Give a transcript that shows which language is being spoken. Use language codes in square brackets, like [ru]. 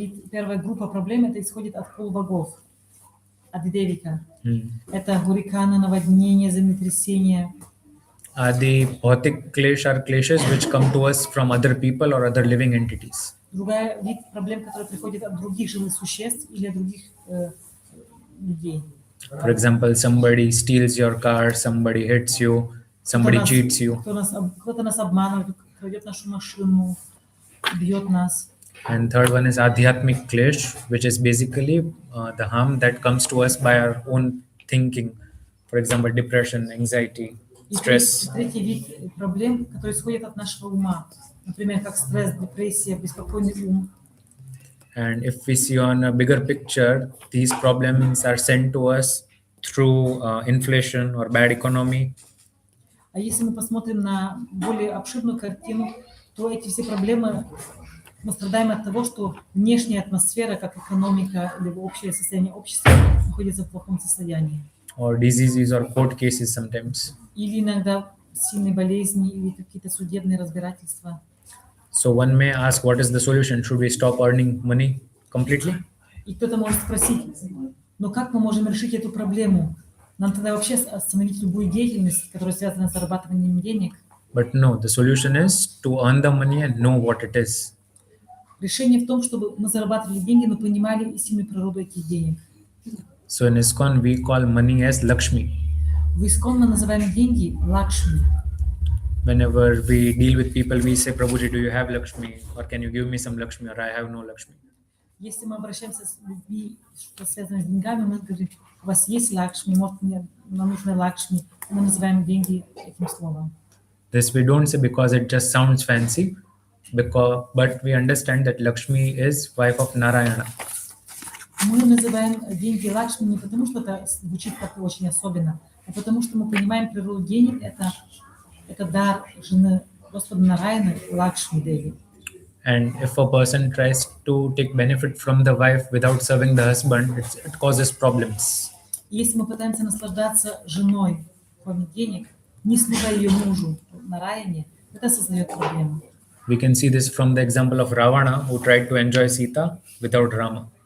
[ru] Первая группа проблем это исходит от полубогов, от Девика. Это гуриканы, наводнения, землетрясения. [en] Adi Bhautik clash are clashes which come to us from other people or other living entities. [ru] Другая вид проблем, которые приходят от других живых существ или от других людей. [en] For example, somebody steals your car, somebody hits you, somebody cheats you. [ru] Кто-то нас обманывает, крадет нашу машину, бьет нас. [en] And third one is Adhyatmik clash, which is basically the harm that comes to us by our own thinking. For example, depression, anxiety, stress. [ru] Третий вид проблем, которые исходят от нашего ума. Например, как стресс, депрессия, беспокойный ум. [en] And if we see on a bigger picture, these problems are sent to us through inflation or bad economy. [ru] А если мы посмотрим на более обширную картину, то эти все проблемы мы страдаем от того, что внешняя атмосфера, как экономика или общее состояние общества, находится в плохом состоянии. [en] Or diseases or court cases sometimes. [ru] Или иногда сильные болезни, или какие-то судебные разбирательства. [en] So one may ask, what is the solution? Should we stop earning money completely? [ru] И кто-то может спросить, но как мы можем решить эту проблему? Нам тогда вообще остановить любую деятельность, которая связана с зарабатыванием денег? [en] But no, the solution is to earn the money and know what it is. [ru] Решение в том, чтобы мы зарабатывали деньги, но понимали истинную природу этих денег. [en] So in ISKCON, we call money as Lakshmi. [ru] В Искон мы называем деньги Лакшми. [en] Whenever we deal with people, we say, Prabhuji, do you have Lakshmi? Or can you give me some Lakshmi? Or I have no Lakshmi. [ru] Если мы обращаемся с людьми, что связано с деньгами, мы говорим, у вас есть Лакшми, может, нам нужны Лакшми. Мы называем деньги этим словом. [en] This we don't say because it just sounds fancy, but we understand that Lakshmi is wife of Narayana. [ru] Мы называем деньги Лакшми не потому, что это звучит как-то очень особенно, а потому что мы понимаем природу денег, это дар жены Господа Нараяны Лакшми Деви. [en] And if a person tries to take benefit from the wife without serving the husband, it causes problems. [ru] Если мы пытаемся наслаждаться женой, кроме денег, не служа ее мужу Нараяне, это создает проблему. [en] We can see this from the example of Ravana, who tried to enjoy Sita without Rama.